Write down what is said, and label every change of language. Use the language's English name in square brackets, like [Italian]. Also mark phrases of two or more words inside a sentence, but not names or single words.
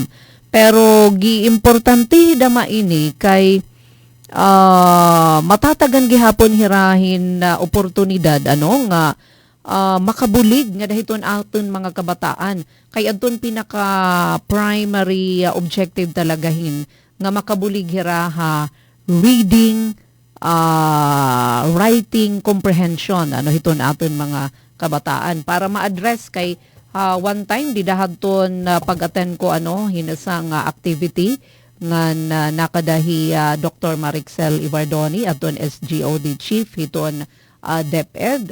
[Waray] Pero giimportante dama ini kay matatagan gihapon hirahin na oportunidad nga makabulig nga dahiton aton mga kabataan. Kay adton pinaka [English] primary objective [Waray] talagahin nga makabulig hiraha [English] reading, writing comprehension [Waray] hiton aton mga kabataan para ma-address kay [English] one time [Waray] didahadton pag-attend ko hinasang activity nga nakadahi Dr. Marixel Ivardoni aton SGOD chief hiton DepEd.